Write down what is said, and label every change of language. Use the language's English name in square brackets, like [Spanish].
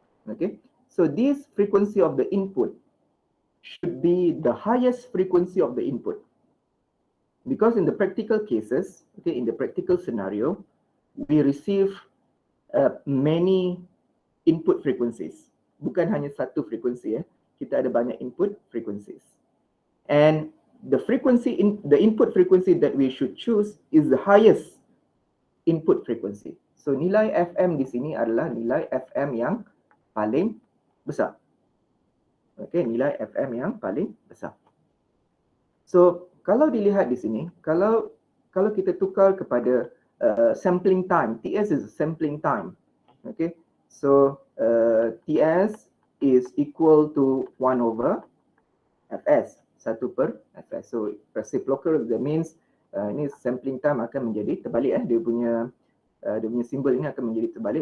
[English] Okay, so this frequency of the input should be the highest frequency of the input, because in the practical cases, okay, in the practical scenario, we receive many input frequencies. [Malay] Bukan hanya satu frekuensi, kita ada banyak input frequencies. [English] And the input frequency that we should choose is the highest input frequency. [Malay] So nilai FM di sini adalah nilai FM yang paling besar. Okay, nilai FM yang paling besar. So kalau dilihat di sini, kalau kita tukar kepada sampling time, [English] TS is sampling time. Okay, so TS is equal to 1 over Fs, 1 per Fs. So reciprocal, that means ini sampling time [Malay] akan menjadi terbalik. Dia punya simbol ini akan menjadi terbalik.